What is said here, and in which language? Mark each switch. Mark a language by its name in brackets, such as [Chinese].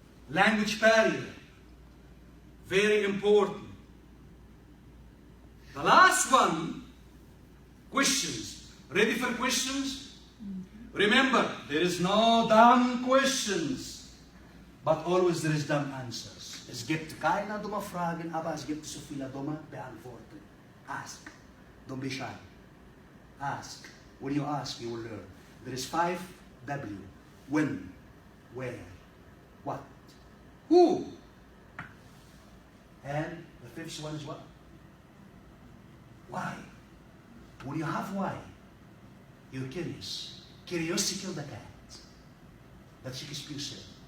[English] Language barrier. Very important. The last one, questions. Ready for questions? Remember, there is no dumb questions, but always there is dumb answers. [German] Es gibt keine dumme Fragen, aber es gibt so viele dumme Beantwortungen. [English] Ask. Don't be shy. Ask. When you ask, you will learn. There is 5 W. When, where, what, who. And the 5th one is what? Why. When you have why, you're curious. Curiosity killed the cat. That Shakespeare said.